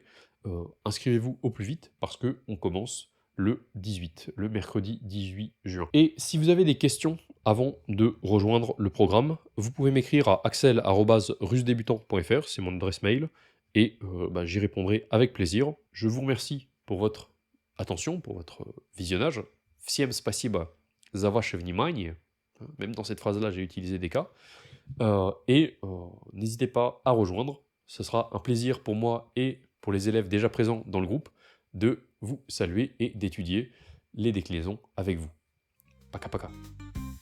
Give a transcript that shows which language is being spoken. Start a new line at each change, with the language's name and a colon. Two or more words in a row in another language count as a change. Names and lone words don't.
French: Inscrivez-vous au plus vite parce qu'on commence le 18, le mercredi 18 juin. Et si vous avez des questions avant de rejoindre le programme, vous pouvez m'écrire à axel@russedébutant.fr, c'est mon adresse mail, et bah, j'y répondrai avec plaisir. Je vous remercie pour votre attention, pour votre visionnage.
Russian: Всем спасибо за ваше внимание.
French: Même dans cette phrase-là, j'ai utilisé des cas. N'hésitez pas à rejoindre. Ce sera un plaisir pour moi et pour les élèves déjà présents dans le groupe de vous saluer et d'étudier les déclinaisons avec vous.
Russian: Пока пока.